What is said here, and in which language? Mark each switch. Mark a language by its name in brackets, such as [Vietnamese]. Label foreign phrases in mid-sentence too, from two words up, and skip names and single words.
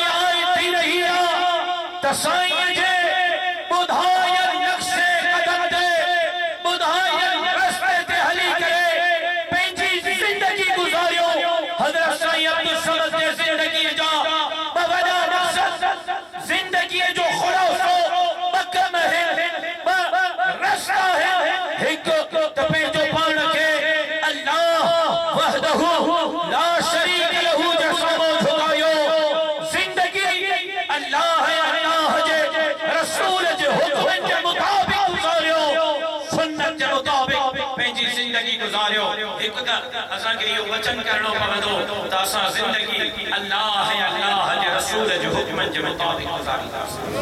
[Sindhi] आइद थी रही आहे त साईं जे ॿुधायल नक्शे क़दम ते ॿुधायल रस्ते ते हली करे पंहिंजी ज़िंदगी गुज़ारियो हज़रत साईं अब्दुल समद जे ज़िंदगीअ जा वॾा मक़सद ज़िंदगीअ जो ख़ुलासो मक़म है रस्ता है हिक त पंहिंजो पाण खे [Arabic] الله وحده لا شريك له [Sindhi] जे साम्हूं झुकायो ज़िंदगी अल्लाह जे रसूल जे हुक्मनि जे मुताबिक़ गुज़ारियो सुन्नत जे मुताबिक़ पंहिंजी ज़िंदगी गुज़ारियो हिकु त असांखे इहो वचन करणो पवंदो त असां ज़िंदगी अल्लाह जे रसूल जे हुक्मनि जे मुताबिक़ गुज़ारींदासीं